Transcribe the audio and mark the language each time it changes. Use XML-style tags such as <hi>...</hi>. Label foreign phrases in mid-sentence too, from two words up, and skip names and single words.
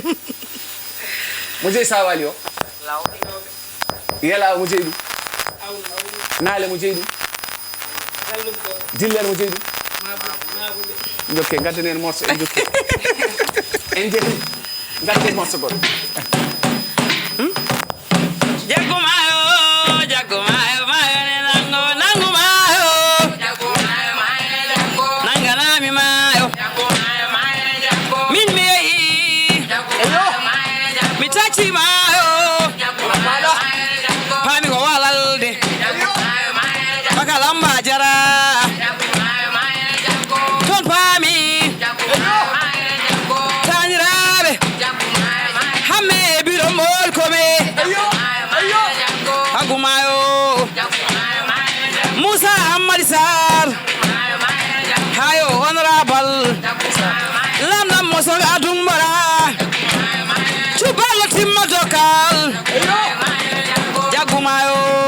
<ff>Mo jeyi Sawali o? Yela o mo jeyɗi? Naale mo jeyɗi? Diller mo jeyɗi? Jokke, gadden</ff> <fr>en morceau,</fr> <ff>en jokki. En jeehi, gadden morceau goɗɗo. Hmm? Jaggu mayo, jaggu mayo, mayo ne nango, nangu mayo. Jaggu mayo, mayo ne nango. Nanganami mayo. Jaggu mayo, mayo ne nango. Min mi yehi. Jaggu mayo, mayo ne nango. Mi tachi mayo. Jaggu mayo, mayo ne nango. Pami ko walalde. Jaggu mayo, mayo ne nango. Baka lamba jara. Jaggu mayo, mayo ne nango. Ton pami. Jaggu mayo, mayo ne nango. Taniraɓe. Jaggu mayo, mayo. Hamme e biro mol kome. Ayo, ayo. Jaggu mayo. Moussa Hamadi Sarr. Hayo, honorable. Lamdam mo soga Dumbara. Cubalo timma dokal. Jaggu mayo.</ff>